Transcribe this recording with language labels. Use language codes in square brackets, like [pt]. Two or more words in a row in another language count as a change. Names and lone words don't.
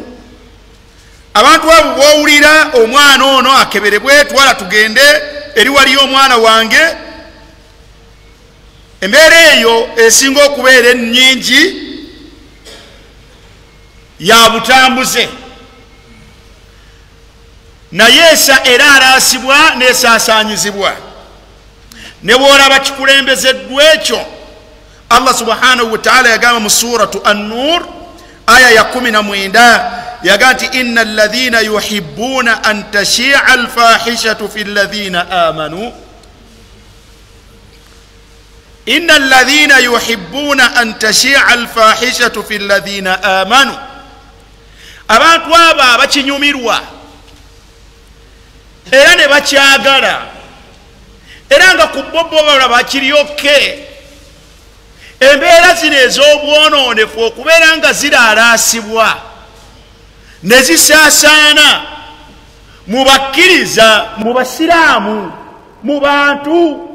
[lg] Abantu abo bw'owulira omwana ono akeberebwe, twala tugende eri waliyo omwana wange, embeera eyo esinga okubeera ennyingi ya butambuze, naye era araasibwa n'esaasaanyizibwa. Ne bw'olaba kikulembezeddwa ekyo, [ar] الله سبحانه وتعالى [lg] yagamba mu [ar] سورة النور [lg] aya ya 19, yagamba nti [ar] إن الذين يحبون أن تشيع الفاحشة في الذين آمنوا، إن الذين يحبون أن تشيع الفاحشة في الذين آمنوا. [lg] Abantu abo abakinyumirwa era ne bakyagala era nga ku bo balaba kiryoke, embeera zino ez'obwonoonefu okubeera nga ziraalaasibwa ne zisaasaana mu bakkiriza, mu basiraamu, mu bantu.